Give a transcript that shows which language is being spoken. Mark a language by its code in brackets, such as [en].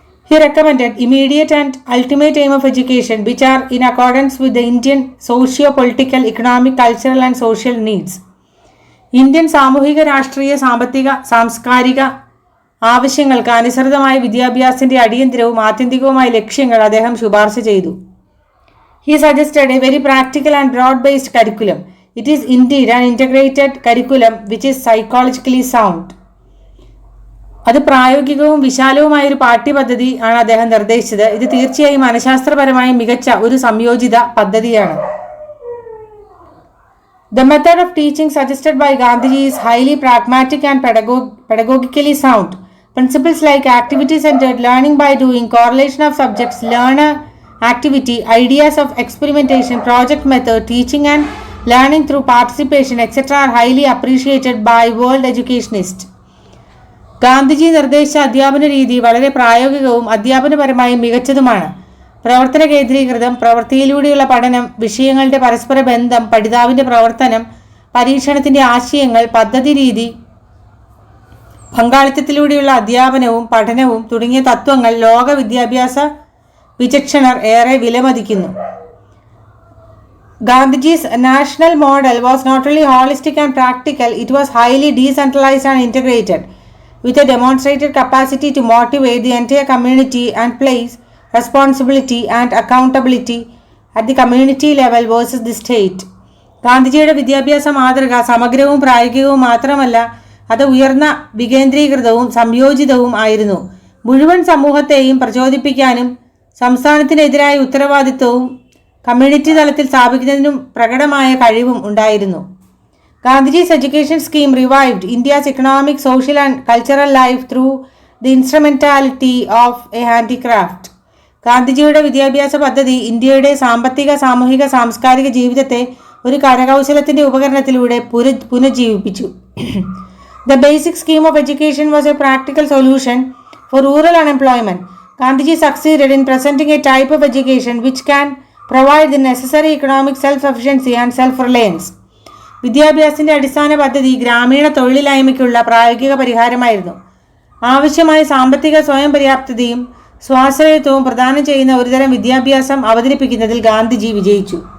[en] He recommended immediate and ultimate aim of education which are in accordance with the Indian socio-political, economic, cultural and social needs. [ml] Indian സാമൂഹിക, രാഷ്ട്രീയ, സാമ്പത്തിക, സാംസ്കാരിക ആവശ്യങ്ങൾക്ക് അനുസൃതമായ വിദ്യാഭ്യാസത്തിന്റെ അടിയന്തരവും ആത്യന്തികവുമായ ലക്ഷ്യങ്ങൾ അദ്ദേഹം ശുപാർശ ചെയ്തു. [en] He suggested a very practical and broad-based curriculum. It is indeed an integrated curriculum which is psychologically sound. [ml] അത് പ്രായോഗികവും വിശാലവുമായ ഒരു പാഠ്യപദ്ധതി ആണ് അദ്ദേഹം നിർദ്ദേശിച്ചത്. ഇത് തീർച്ചയായും മനഃശാസ്ത്രപരമായി മികച്ച ഒരു സംയോജിത പദ്ധതിയാണ്. [en] The method of teaching suggested by Gandhiji is highly pragmatic and pedagogically sound. Principles like activity-centered learning by doing, correlation of subjects, learner activity, ideas of experimentation, project method, teaching and learning through participation, etc. are highly appreciated by world educationists. [ml] Gandhiji നിർദ്ദേശിച്ച അധ്യാപന രീതി വളരെ പ്രായോഗികവും അധ്യാപനപരമായി മികച്ചതുമാണ്. പ്രവർത്തന കേന്ദ്രീകൃതം, പ്രവൃത്തിയിലൂടെയുള്ള പഠനം, വിഷയങ്ങളുടെ പരസ്പര ബന്ധം, പഠിതാവിൻ്റെ പ്രവർത്തനം, പരീക്ഷണത്തിൻ്റെ ആശയങ്ങൾ, പദ്ധതി രീതി, പങ്കാളിത്തത്തിലൂടെയുള്ള അധ്യാപനവും പഠനവും തുടങ്ങിയ തത്വങ്ങൾ ലോക വിദ്യാഭ്യാസ വിചക്ഷണർ ഏറെ വിലമതിക്കുന്നു. [en] Gandhiji's national model was not only holistic and practical, it was highly decentralized and integrated, with a demonstrated capacity to motivate the entire community and place responsibility and accountability at the community level versus the state. [ml] ഗാന്ധിജിയുടെ വിദ്യാഭ്യാസ മാതൃക സമഗ്രവും പ്രായോഗികവും മാത്രമല്ല, അത് ഉയർന്ന വികേന്ദ്രീകൃതവും സംയോജിതവും ആയിരുന്നു. മുഴുവൻ സമൂഹത്തെയും പ്രചോദിപ്പിക്കാനും സംസ്ഥാനത്തിനെതിരായ ഉത്തരവാദിത്വവും കമ്മ്യൂണിറ്റി തലത്തിൽ സ്ഥാപിക്കുന്നതിനും പ്രകടമായ കഴിവും ഉണ്ടായിരുന്നു. [en] Gandhiji's education scheme revived India's economic, social and cultural life through the instrumentality of a handicraft. [ml] ഗാന്ധിജിയുടെ വിദ്യാഭ്യാസ പദ്ധതി ഇന്ത്യയുടെ സാമ്പത്തിക, സാമൂഹിക, സാംസ്കാരിക ജീവിതത്തെ ഒരു കരകൗശലത്തിന്റെ ഉപകരണത്തിലൂടെ പുനഃജീവിപ്പിച്ചു. [en] The basic scheme of education was a practical solution for rural unemployment. Gandhiji succeeded in presenting a type of education which can provide the necessary economic self-sufficiency and self-reliance. [ml] വിദ്യാഭ്യാസത്തിന്റെ അടിസ്ഥാന പദ്ധതി ഗ്രാമീണ തൊഴിലില്ലായ്മയ്ക്കുള്ള പ്രായോഗിക പരിഹാരമായിരുന്നു. ആവശ്യമായ സാമ്പത്തിക സ്വയം പര്യാപ്തതയും സ്വാശ്രയത്വവും പ്രദാനം ചെയ്യുന്ന ഒരുതരം വിദ്യാഭ്യാസം അവതരിപ്പിക്കുന്നതിൽ ഗാന്ധിജി വിജയിച്ചു.